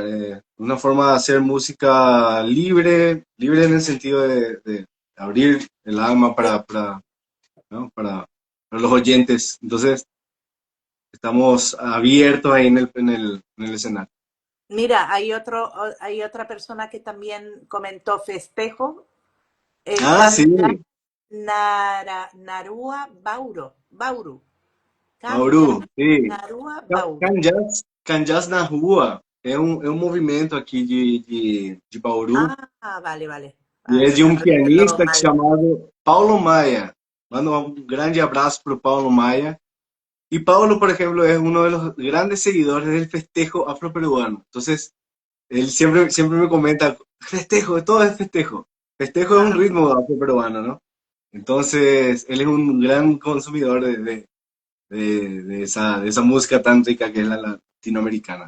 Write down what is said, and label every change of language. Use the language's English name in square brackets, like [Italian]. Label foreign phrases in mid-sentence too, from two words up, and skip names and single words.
[Spanish] Una forma de hacer música libre, libre en el sentido de abrir el alma ¿no? para los oyentes. Entonces, estamos abiertos ahí en el escenario. Mira, hay otra persona que también comentó festejo, Ah, sí, Narua Bauru. Canja Mauro, sí. Narua Bauru. [Portuguese] Canjas na Rua é um movimento aqui de Bauru. [Spanish] Vale, vale. [Portuguese] E é de um [Spanish] Estaba leyendo [Portuguese] pianista [Spanish] mal. [Portuguese] chamado Paulo Maia. Mando um grande abraço para o Paulo Maia. [Spanish] Y Paulo, por ejemplo, es uno de los grandes seguidores del festejo afroperuano. Entonces, él siempre me comenta, festejo, todo es festejo. Festejo es un Claro. ritmo afroperuano, ¿no? Entonces, él es un gran consumidor de esa música tan rica que es la latinoamericana.